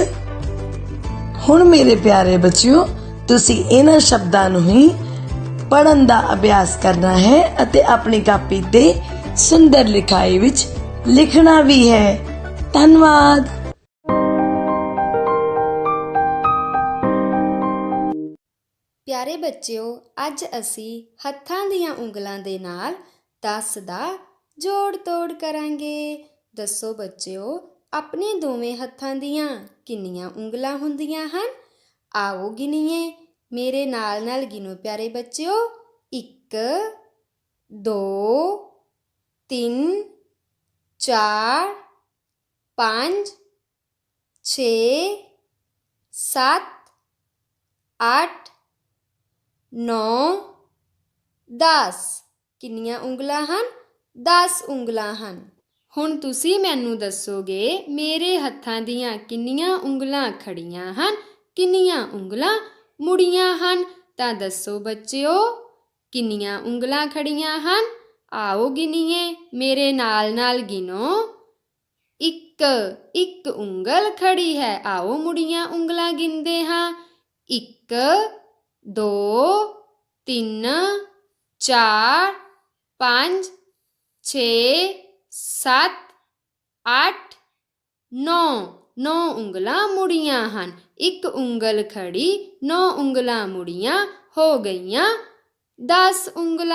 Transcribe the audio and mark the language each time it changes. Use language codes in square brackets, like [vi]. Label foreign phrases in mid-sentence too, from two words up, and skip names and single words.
[pa] ਹੁਣ ਮੇਰੇ ਪਿਆਰੇ ਬੱਚਿਓ ਤੁਸੀਂ ਇਨ੍ਹਾਂ ਸ਼ਬਦਾਂ ਨੂੰ ਹੀ ਪੜ੍ਹਨ ਦਾ ਅਭਿਆਸ ਕਰਨਾ ਹੈ ਅਤੇ ਆਪਣੀ ਕਾਪੀ ਤੇ ਸੁੰਦਰ ਲਿਖਾਈ ਵਿੱਚ ਲਿਖਣਾ ਵੀ ਹੈ। ਧੰਨਵਾਦ। ਪਿਆਰੇ ਬੱਚਿਓ ਅੱਜ ਅਸੀਂ ਹੱਥਾਂ ਦੀਆਂ ਉਂਗਲਾਂ ਦੇ ਨਾਲ 10 ਦਾ ਜੋੜ ਤੋੜ ਕਰਾਂਗੇ। ਦੱਸੋ ਬੱਚਿਓ ਆਪਣੇ ਦੋਵੇਂ ਹੱਥਾਂ ਦੀਆਂ ਕਿੰਨੀਆਂ ਉਂਗਲਾਂ ਹੁੰਦੀਆਂ ਹਨ। ਆਓ ਗਿਣੀਏ ਮੇਰੇ ਨਾਲ ਗਿਣੋ ਪਿਆਰੇ ਬੱਚਿਓ। 1 2 3 4 5 6 7 8 9 10। किन्नियां ਉਂਗਲਾਂ ਹਨ? 10 ਉਂਗਲਾਂ ਹਨ। ਹੁਣ ਤੁਸੀਂ ਮੈਨੂੰ ਦੱਸੋਗੇ ਮੇਰੇ ਹੱਥਾਂ ਦੀਆਂ ਕਿੰਨੀਆਂ ਉਂਗਲਾਂ ਖੜੀਆਂ ਹਨ, ਕਿੰਨੀਆਂ ਉਂਗਲਾਂ ਮੁੜੀਆਂ ਹਨ। ਤਾਂ ਦੱਸੋ ਬੱਚਿਓ ਕਿੰਨੀਆਂ ਉਂਗਲਾਂ ਖੜੀਆਂ ਹਨ। ਆਓ ਗਿਣੀਏ ਮੇਰੇ ਨਾਲ ਗਿਣੋ। 1 1 ਉਂਗਲ ਖੜ੍ਹੀ ਹੈ। ਆਓ ਮੁੜੀਆਂ ਉਂਗਲਾਂ ਗਿਣਦੇ ਹਾਂ। 1 2 3 4 5 6 7 8 9 9 ਉਂਗਲਾਂ ਮੁੜੀਆਂ ਹਨ। 1 ਉਂਗਲ ਖੜੀ 9 ਉਂਗਲਾਂ ਮੁੜੀਆਂ ਹੋ ਗਈਆਂ 10 ਉਂਗਲਾਂ।